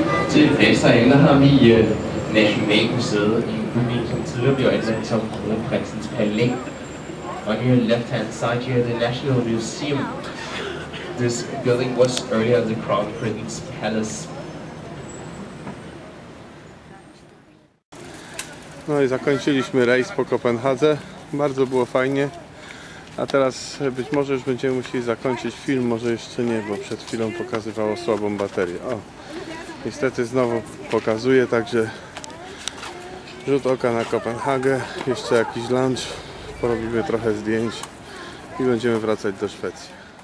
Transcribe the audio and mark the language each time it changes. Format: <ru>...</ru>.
<da>Til venstre ende har vi Nationalmuseet, en bygning som tidligere blev anvendt som kronprinsens palæ.</da> <en>On your left-hand side here, the National Museum. This building was earlier the Crown Prince's Palace.</en> <pl>No i zakończyliśmy rejs po Kopenhadze. Bardzo było fajnie. A teraz być może już będziemy musieli zakończyć film, może jeszcze nie, bo przed chwilą pokazywało słabą baterię. O, niestety znowu pokazuje, także rzut oka na Kopenhagę, jeszcze jakiś lunch, porobimy trochę zdjęć i będziemy wracać do Szwecji.</pl>